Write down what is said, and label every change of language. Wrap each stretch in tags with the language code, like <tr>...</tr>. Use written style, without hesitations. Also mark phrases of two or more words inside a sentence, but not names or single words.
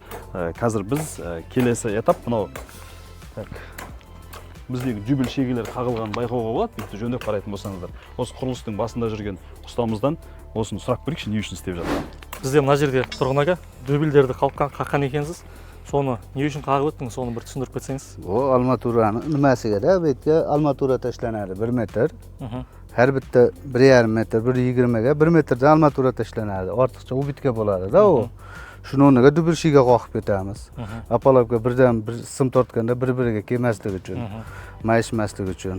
<kk>Қазір біз келесі этап мынау біздегі жүбіл шегелер қағылған байқауға болады. Бүйтіп жөндеп қарайтын болсаңыздар, осы құрылыстың басында жүрген ұстамыздан осыны сұрап көрейікші, не үшін істеп жатыр. Бізде мына жерде тұрғын аға дүбілдерді қаққан екенсіз. Соны не үшін қағып өттіңіз, соны бір түсіндіріп кетсеңіз. О,</kk> <uz>armaturanın nimasiga da, bu yerga armatura tashlanadi 1 metr. Har bitta 1,5 metr, 1,20 ga 1 metrdan armatura tashlanadi. Ortiqcha u bitga bo'ladi-da u. Shuni o'rniga dubilshiga qoqib ketamiz. Apalabga birdan bir sim tortganda bir-biriga kelmasligi uchun, mayishmasligi uchun.</uz>